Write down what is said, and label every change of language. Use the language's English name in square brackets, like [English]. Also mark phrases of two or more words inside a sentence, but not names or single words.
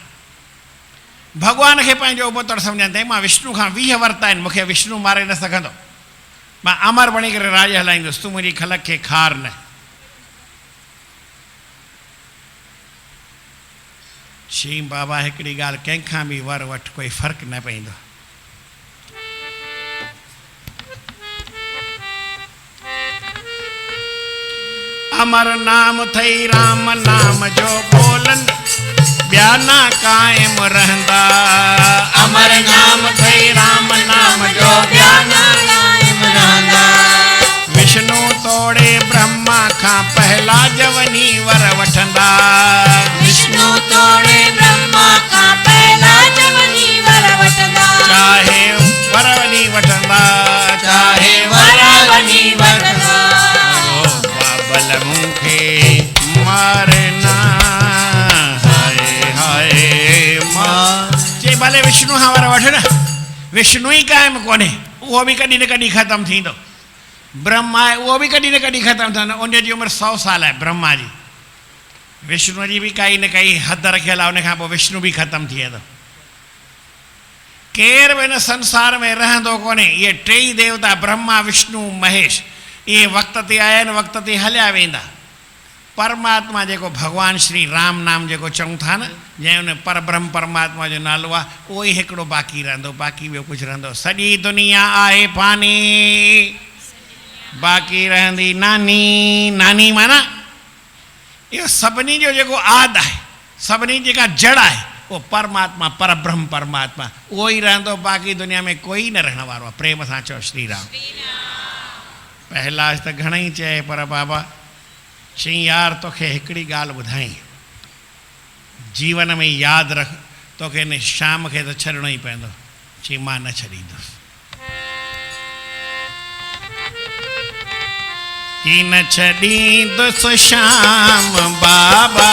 [Sindhi] भॻवान खे पंहिंजो उबतड़ सम्झनि था, मां विष्णु खां 20 वरिता आहिनि, मूंखे विष्णु मारे न सघंदो, मां अमर बणी करे राज हलाईंदुसि, तूं मुंहिंजी खलक खे खार न। चई बाबा हिकिड़ी ॻाल्हि, कंहिंखां बि वर वठि कोई फ़र्क़ु न पवंदो। अमर नाम थई राम नाम जो बोलन, ॿिया ना कायम रहंदा। अमर नाम थई राम नाम जो ॿिया ना कायम रहंदा। विष्णु तोड़े ब्रह्मा खां पहला जवनी वर वठंदा। विष्णु तोड़े ब्रह्मा खां पहला जवनी वर वठंदा। चाहे वरवनी वठंदा, चाहे वरवनी वठंदा। बाबल मूंखे मारना, हाय हाय मार। चई भले विष्णु खां वर वठ न, विष्णु ई क़ाइमु कोन्हे, उहो बि कॾहिं न कॾहिं ख़तमु थींदो। ब्रह्मा आहे उहो बि कॾहिं न कॾहिं ख़तमु थींदो, उन जी उमिरि 100 साल आहे ब्रह्मा जी। विष्णु जी बि काई न काई हद रखियल आहे, उनखां पोइ विष्णु बि ख़तमु थी वेंदो। केर बि हिन संसार में रहंदो कोन्हे। इहे 3 देवता ब्रह्मा विष्णु महेश, इहे वक़्त ते आया आहिनि, वक़्त ते हलिया वेंदा। परमात्मा जेको भॻवानु श्री राम नाम जेको चऊं था न, जंहिं उन परब्रह्म परमात्मा जो नालो आहे, उहो ई हिकिड़ो बाक़ी रहंदो, बाक़ी ॿियो कुझु रहंदो। सॼी दुनिया आहे फानी, बाक़ी रहंदी नानी। नानी माना इहो सभिनी जो जेको आदि आहे, सभिनी जेका जड़ आहे, उहो परमात्मा परब्रह्म परमात्मा उहो ई रहंदो, बाक़ी दुनिया में कोई न रहण वारो आहे। प्रेम सां चओ श्री राम। पहलाज त घणेई चए, पर बाबा चई यार तोखे हिकिड़ी ॻाल्हि ॿुधाई, जीवन में यादि रख, तोखे हिन शाम खे त छॾिणो ई पवंदो। चई मां न छॾींदुसि। कि न छॾींदुसि शाम बाबा,